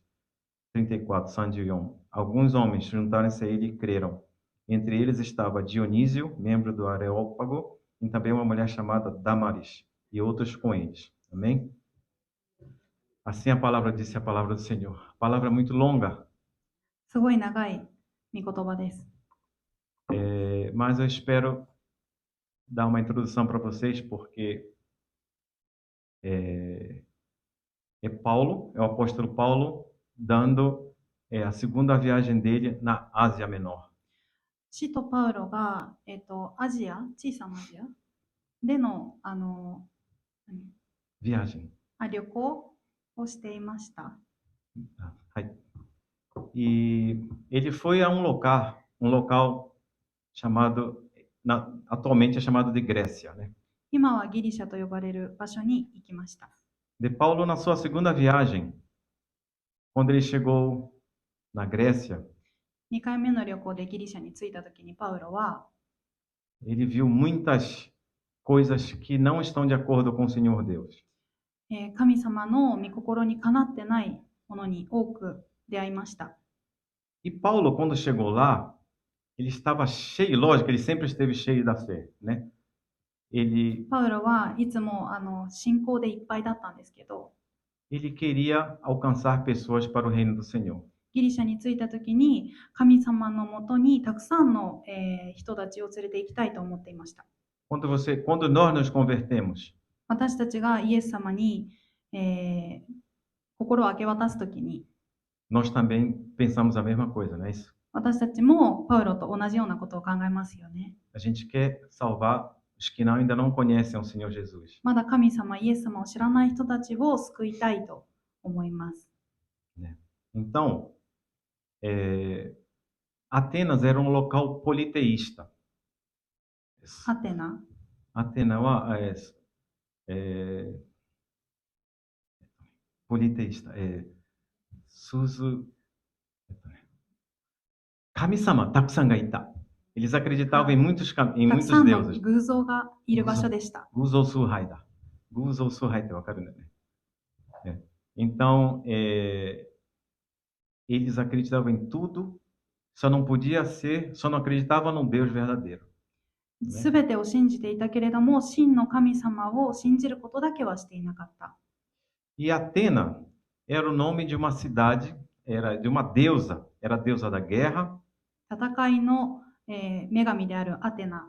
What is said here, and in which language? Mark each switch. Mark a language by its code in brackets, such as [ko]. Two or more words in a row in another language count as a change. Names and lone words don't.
[pt] 34. Sandion. Alguns homens juntaram-se a ele e creram. Entre eles estava Dionísio, membro do Areópago, e também uma mulher chamada Damaris, e outros com eles. Amém? Assim a palavra disse a palavra do Senhor. A palavra é muito longa, [ja] すごい長い御言葉です。 [pt] mas eu espero dar uma introdução para vocês, porque é Paulo, é o apóstolo Paulo, dando a segunda viagem dele na Ásia Menor. [ja] 使徒パウロが、アジア、小さなアジアでの、 [pt] Viagem. [ja] 旅行をしていました。 [pt] E ele foi a um local chamado, atualmente é chamado de Grécia, né? [ja] 今はギリシャと呼ばれる場所に行きました。 [pt] De Paulo, na sua segunda viagem, quando ele chegou na Grécia, [ja] 2 回目の旅行でギリシャに着いた時にパウロは [pt] ele viu muitas coisas que não estão de acordo com o Senhor Deus. [ja] 神様の御心にかなってないものに多く出会いました。 [pt] E Paulo, quando chegou lá, ele estava cheio, lógico, ele sempre esteve cheio da fé, né? Ele [ja] パウロはいつも信仰でいっぱいだったんですけど、 [pt] queria alcançar pessoas para o reino do Senhor. [ja] ギリシャに着いた時に神様のもとにたくさんの、人たちを連れて行きたいと思っていました。 [pt] Quando nós nos convertemos, [ja] 私たちがイエス様に、心を明け渡す時に [pt] nós também pensamos a mesma coisa, não é isso? [ja] 私たちもパウロと同じようなことを考えますよね。 [pt] A gente quer salvar os que ainda não conhecem o Senhor Jesus. [ja] まだ神様、イエス様を知らない人たちを救いたいと思います。 [pt] Então, Atenas era um local politeísta. [ja] ハテナ、 Atena wa politeísta. 神様、たくさんがいた. [pt] Eles acreditavam em muitos [ja] たくさ [pt] deuses. [ja] んの偶像がいる場所でした。偶像崇拝だ. 偶像崇拝って分かる né? [pt] Então, eles acreditavam em tudo, só não acreditavam no Deus verdadeiro. [ja] すべてを信じていたけれども、真の神様を信じることだけはしていなかった。 [pt] E Atena era o nome de uma cidade, era de uma deusa, era a deusa da guerra, [ja] 戦いの、女神であるアテナ、